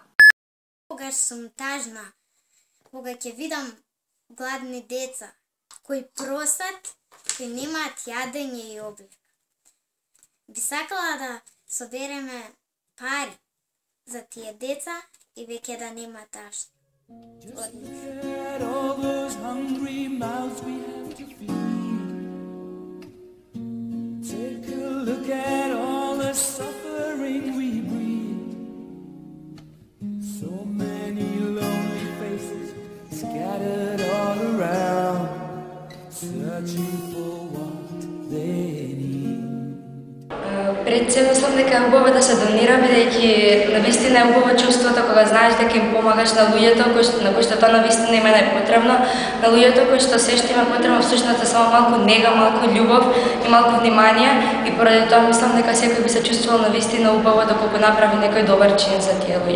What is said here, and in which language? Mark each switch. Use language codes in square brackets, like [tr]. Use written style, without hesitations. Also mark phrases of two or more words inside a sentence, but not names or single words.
[mk] Тогаш сум тажна, кога ќе видам гладни деца кои просат, кои немаат јадење и облека. Би сакала да собереме пари за тие деца и веќе да нема тажни. [en] Just look at all those hungry mouths we have to feed. Take a look at all the suffering we breed. So many lonely faces scattered all around, searching for what they need. [mk] Пред се мислам дека е убаво да се донира, бидејќи навистина е убаво чувството кога знаеш дека им помагаш на луѓето на кои што тоа навистина им е најпотребно, на луѓето кои што се што има потребно всушност е само малку нега, малку љубов и малку внимание, и поради тоа мислам дека секој би се чувствувал навистина убаво доколку направи некој добар чин за тие луѓе.